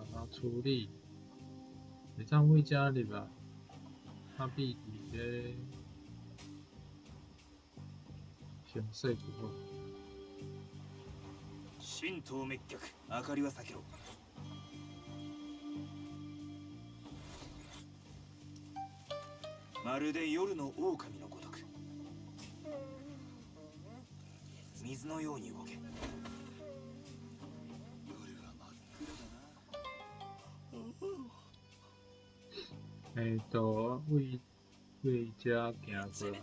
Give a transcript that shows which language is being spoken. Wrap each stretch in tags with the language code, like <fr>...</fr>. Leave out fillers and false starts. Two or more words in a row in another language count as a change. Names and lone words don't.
<nan>处理？会当位遮入啊？啊，比伫个形势不好。</nan> <ja>神道滅却、明かりは避けろ。まるで夜の狼のごとく、水のように動け。</ja> <nan>为遮行过来。</nan>